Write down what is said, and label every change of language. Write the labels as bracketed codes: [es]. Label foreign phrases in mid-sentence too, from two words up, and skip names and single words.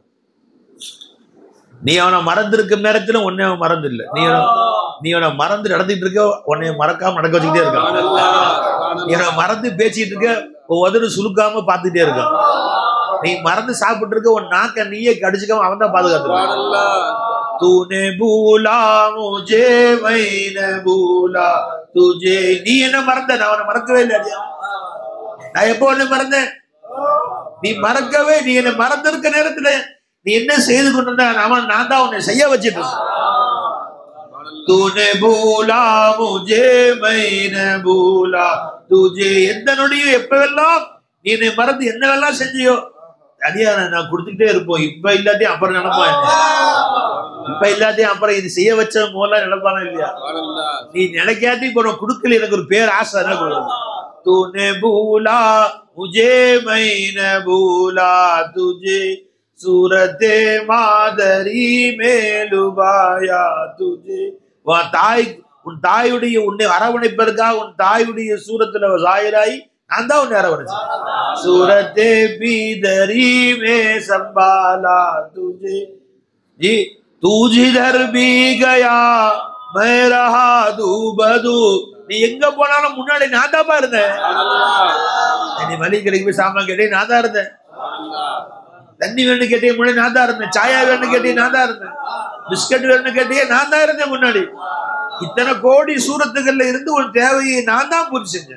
[ta] நீ அவனை மறந்துருக்க நேரத்துல உன்னை அவன் மறந்து இல்லை, நீ அவனை மறந்து நடந்துட்டு இருக்க, உன்னை மறக்காம நடக்க வச்சுக்கிட்டே இருக்கான். நீ அவனை மறந்து பேசிட்டு இருக்க, உதடு சுலுக்காம பார்த்துட்டே இருக்கான். நீ மறந்து சாப்பிட்டு இருக்க, உன் நாக்க நீயே கடிச்சுக்காம அவன் தான் பாதுகாத்துருக்கான். [ur] تونے بھلا مجھے میں نے بھلا تجھے, [ta] நீ என்ன மறந்த, நான் அவனை மறக்கவே இல்லை. நான் எப்போ உன்னை மறந்தேன், நீ மறக்கவே, நீ என்ன மறந்திருக்க நேரத்துல நீ என்ன செய்து கொண்டிருந்த, நான் தான் உன்னை செய்ய வச்சிட்டு இருந்தேன். [ur] تونے بھلا مجھے میں نے بھلا تجھے, [ta] எந்த நொடியும் எப்பவெல்லாம் நீ என்னை மறந்து என்னவெல்லாம் செஞ்சியோ அடியா நான் கொடுத்துக்கிட்டே இருப்போம். இப்ப இல்லாட்டியும் அப்புறம் நினைப்பான், இப்ப இல்லாட்டியும் அப்புறம் இது செய்ய வச்ச போலாம் நினைப்பானா இல்லையா? நீ நினைக்காட்டி இப்போ கொடுக்கல, எனக்கு ஒரு பேர் ஆசை, [ur] تونے بھلا مجھے میں نے بھلا تجھے صورتِ مادری میں لبھایا تجھے [ta] தாய் உன் தாயுடைய உன்னை அரவணைப்பதற்காக உன் தாயுடைய சூரத்துல சாயிராய் நான் தான் உன்னை அரவணைச்சேன். [ur] صورتِ پدری میں سنبھالا تجھے جی تو جدھر بھی گیا میں رہا دوبدو [ta] நீ எங்க போனாலும் முன்னாடி நான் தான் இருந்தேன். நீ மளிகை கடைக்கு போய் சாமான் கேட்டே நான் தான் இருந்தேன். தண்ணி வேணும் கேட்டே முன்னாடி நான் தான் இருந்தேன். சாயா வேணும் கேட்டே நான் தான் இருந்தேன். பிஸ்கட் வேணும் கேட்டே நான் தான் இருந்தேன். முன்னாடி இத்தனை கோடி சூரத்துகள்ல இருந்து ஒரு தேவையை நான் தான் பூர்த்தி செஞ்சேன்.